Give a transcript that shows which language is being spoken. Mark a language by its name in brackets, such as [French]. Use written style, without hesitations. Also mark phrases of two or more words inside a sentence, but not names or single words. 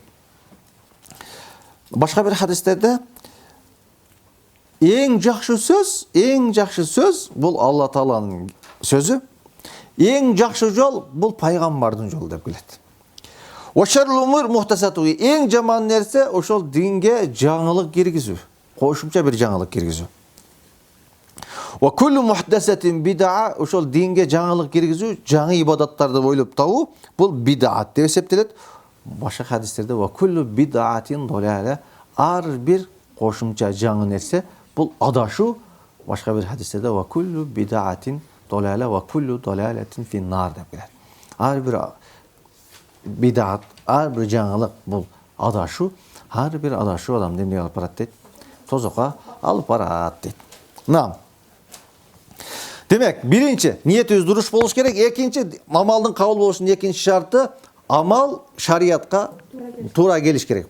[Kyrgyz] Башка бир хадистерде эң жакшы сөз бул Алла Тааланын сөзү. Эң жакшы жол бул пайгамбардын жолу деп келет. [Arabic] وشر الأمور محدثاتها. [Kyrgyz] Эң жаман нерсе ошол динге жаңылык киргизүү, кошумча бир жаңылык киргизүү. [Arabic] وكل محدثة بدعة, [Kyrgyz] ошол динге жаңылык киргизүү, жаңы ибадаттарды ойлоп табуу, бул бид'ат деп эсептелет. Башка хадистерде [Arabic] وكل بدعة ضلالة, [Kyrgyz] ар бир кошумча жаңы нерсе бул адашуу. Башка бир хадистерде [Arabic] وكل بدعة ضلالة وكل ضلالة في النار [Kyrgyz] деп келет. Ар бир бид'ат, ар бир жаңылык бул адашуу, ар бир адашуу адамды эмне алып барат дейт? Тозокко алып барат дейт. Демек, биринчи ниетибиз дуруш болуш керек, экинчи амалдын кабыл болушунун экинчи шарты амал шариятка туура келиш керек.